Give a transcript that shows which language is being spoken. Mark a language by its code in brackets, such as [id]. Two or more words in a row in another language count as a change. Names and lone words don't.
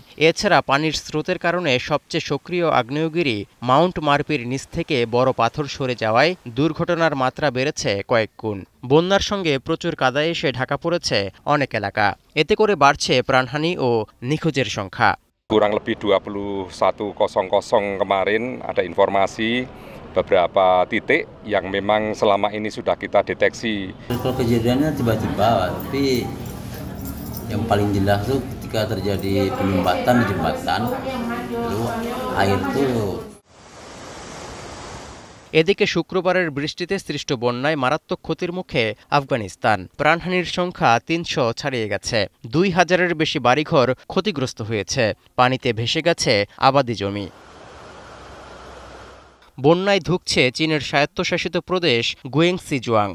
[bn] এছাড়া পানির স্রোতের কারণে সবচেয়ে সক্রিয় আগ্নেয়গিরি মাউন্ট মার্পির নিচ থেকে বড় পাথর সরে যাওয়ায় দুর্ঘটনার মাত্রা বেড়েছে কয়েক গুণ। বন্যার সঙ্গে প্রচুর কাদা এসে ঢাকা পড়েছে অনেক এলাকা। এতে করে বাড়ছে প্রাণহানি ও নিখোঁজের সংখ্যা। [id] Kurang lebih 21.00 kemarin ada informasi beberapa titik yang memang selama ini sudah kita deteksi. Kalau kejadiannya tiba-tiba, tapi yang paling jelas tuh ketika terjadi penyumbatan di jembatan, lalu air tuh. [bn] এদিকে শুক্রবারের বৃষ্টিতে সৃষ্ট বন্যায় মারাত্মক ক্ষতির মুখে আফগানিস্তান। প্রাণহানির সংখ্যা 300 ছাড়িয়ে গেছে। 2000-এর বেশি বাড়িঘর ক্ষতিগ্রস্ত হয়েছে। পানিতে ভেসে গেছে আবাদি জমি। বন্যায় ধুঁকছে চীনের স্বায়ত্তশাসিত প্রদেশ গুয়েংসিজুয়াং।